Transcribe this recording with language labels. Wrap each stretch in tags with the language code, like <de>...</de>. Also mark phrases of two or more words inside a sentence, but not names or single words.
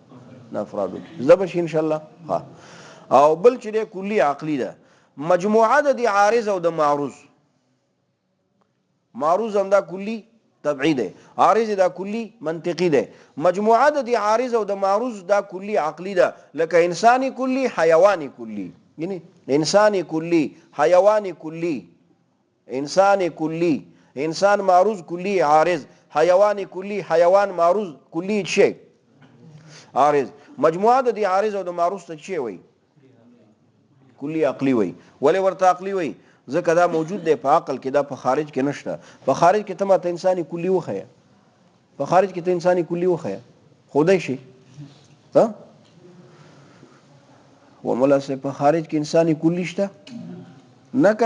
<ps>د افرادو کې. زده به شي</ps> <ar>ان شاء الله.</ar> <ps>ها او بل چې دی کلی عقلی ده، مجموعه د عارض او د معروض. معروض هم دا کلی طبعی دی، عارض دا کلی منطقی دی. مجموعه د عارض او د معروض دا کلی عقلی ده، لکه انسانی کلی، حیوانی کلی. یعنی انسانی کلی، حیوانی کلی. انسان کلی، انسان معروض کلی عارض، حیوانی کلی، حیوان معروض کلی شی عارض. مجموعه د عارض او د معروض ته چی وای؟ کلی عقلی وای. ولی ورته عقلی وای؟ ځکه دا موجود دی په عقل کې، دا په خارج کې نشته. په خارج کې ته ماته انساني کلی وخیه، په خارج کې ته انساني کلی وخیه، خدای شي ها و مولا سے په خارج کې انساني کلی شته نه کنه.</ps>